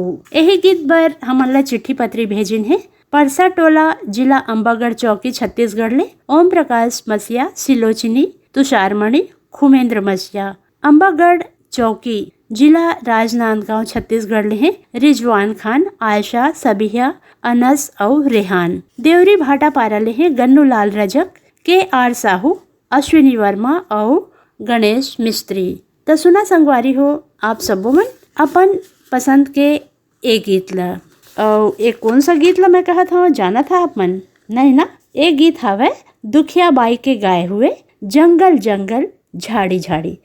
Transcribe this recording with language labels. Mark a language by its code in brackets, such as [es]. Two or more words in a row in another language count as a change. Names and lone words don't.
[hne] यही गीत बर हमन ला चिट्ठी पत्री भेजिन है परसा टोला जिला अंबागढ़ चौकी छत्तीसगढ़ ले ओम प्रकाश मसिया, सिलोचनी, तुषारमणि, खुमेंद्र मसिया, अंबागढ़ चौकी जिला राजनांदगांव छत्तीसगढ़ ले हैं रिजवान खान, आयशा, सबिया, अनस और रेहान। देवरी भाटा पारा ले हैं गन्नू लाल रजक, के आर साहू, अश्विनी वर्मा और गणेश मिस्त्री। तो सुना संगवारी हो आप सबो मन अपन पसंद के एक गीत ला। और एक कौन सा गीत ला मैं कहा था जाना था आप मन? नहीं ना, एक गीत हवे दुखिया बाई के गाए हुए जंगल जंगल झाड़ी झाड़ी।